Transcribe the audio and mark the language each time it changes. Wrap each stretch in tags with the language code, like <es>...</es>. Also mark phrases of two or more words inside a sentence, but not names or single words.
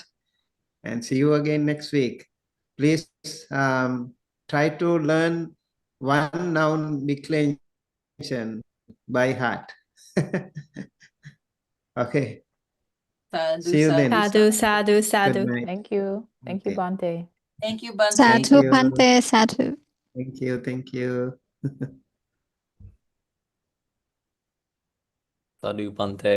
<en>And see you again next week. Please try to learn one noun declension by heart. Okay. See you then.</en> <pi>Sadhu, sadhu,</pi> <en>Good sadhu. night. Thank you. Thank you, Okay. Bante. Thank you, Bante. Thank Sadhu, you.</en> <pi>Bante, sadhu.</pi> <en>Thank you. Thank you.</en> <pi>Sadhu Bante.</pi>